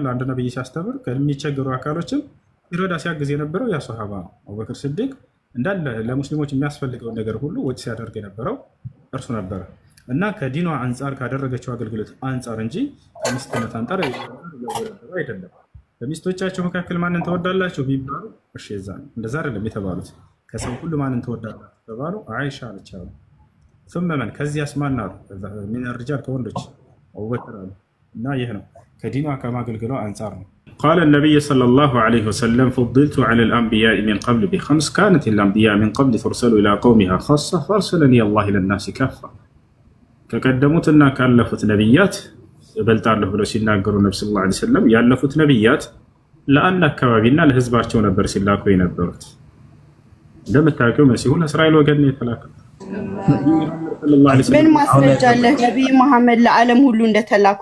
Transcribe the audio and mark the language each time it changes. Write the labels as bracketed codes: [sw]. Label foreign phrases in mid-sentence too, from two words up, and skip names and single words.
[am] አንድ ነብይ ሲያስተምር ከሚቸገሩ አካሎችም ይረዳ ሲያግዝ የነበረው ያ ሱሐባ ነው። አቡበክር ስዲቅ እንዳለ ለሙስሊሞች የሚያስፈልገውን ነገር ሁሉ ወጪ ሲያደርግ የነበረው እርሱ ነበረ እና ከዲኗ አንጻር ካደረገችው አገልግሎት አንጻር እንጂ ከሚስትነት አንጻር አይደለም። በሚስቶቻቸው መካከል ማንን ተወዳላችሁ ቢባሉ እሺ የዛን እንደዛ አይደለም የተባሉት። ከሰው ሁሉ ማንን ተወዳላችሁ ተባሉ? አይሻ ነች አሉ። [ar] ثم من [am] ከዚያስ ማን አሉ? [ar] من الرجال [am] ከወንዶች አቡበክር አሉ። እና ይህ ነው ከዲኗ ከማገልገሏ አንጻር ነው። [ar] قال النبي صلى الله عليه وسلم فضلت على الأنبياء من قبل بخمس كانت الأنبياء من قبل ترسل إلى قومها خاصة فأرسلني الله إلى الناس كافة. [am] ከቀደሙትና ካለፉት ነቢያት እበልጣለሁ ብለው ሲናገሩ ነብዩ [ar] صلى الله عليه وسلم [am] ያለፉት ነቢያት ለአንድ አካባቢና ለህዝባቸው ነበር ሲላኩ የነበሩት። እንደምታውቀው መሲሁ ለእስራኤል ወገን ነው የተላከው። ምን ማስረጃ አለ ነብይ መሐመድ ለዓለም ሁሉ እንደተላኩ?